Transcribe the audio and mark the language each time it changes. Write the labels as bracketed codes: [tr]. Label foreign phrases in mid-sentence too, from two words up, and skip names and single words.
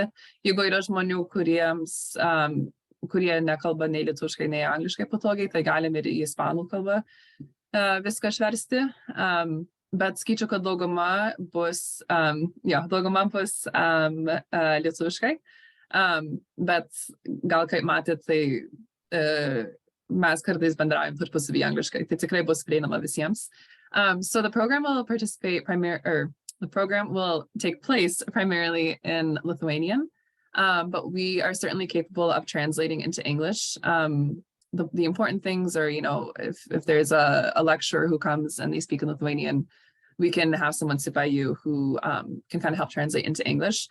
[lt] Jeigu yra žmonių, kurie nekalba nei lietuviškai, nei angliškai patogiai, tai galim ir į ispanų kalbą viską išversti. Bet skaičiu, kad dauguma bus lietuviškai. Bet gal kaip matėt, tai mes kartais bendraujam tarpusavy angliškai, tai tikrai bus prieinama visiems. [en] So the program will take place primarily in Lithuanian. But we are certainly capable of translating into English. The important things are, if there's a lecturer who comes and they speak in Lithuanian, we can have someone sit by you who can kind of help translate into English.